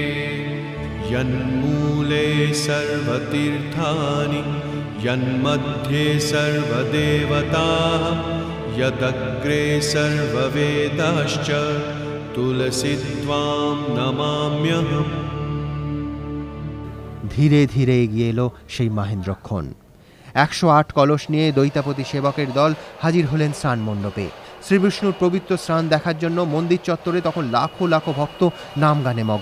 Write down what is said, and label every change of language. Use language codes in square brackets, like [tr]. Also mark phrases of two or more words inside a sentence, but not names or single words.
[sa] यन्मूले सर्वतीर्थानि यन्मध्ये सर्वदेवताः यदग्रे सर्ववेदाश्च तुलसी त्वां नमाम्यहम्। [bn] ধীরে ধীরে এগিয়ে এলো সেই মাহেন্দ্রক্ষণ। 108 কলস নিয়ে দৈতাপতি সেবকের দল হাজির হলেন স্নান মণ্ডপে। শ্রীবিষ্ণুর পবিত্র স্নান দেখার জন্য মন্দির চত্বরে তখন লাখো লাখো ভক্ত নাম গানে মগ্ন।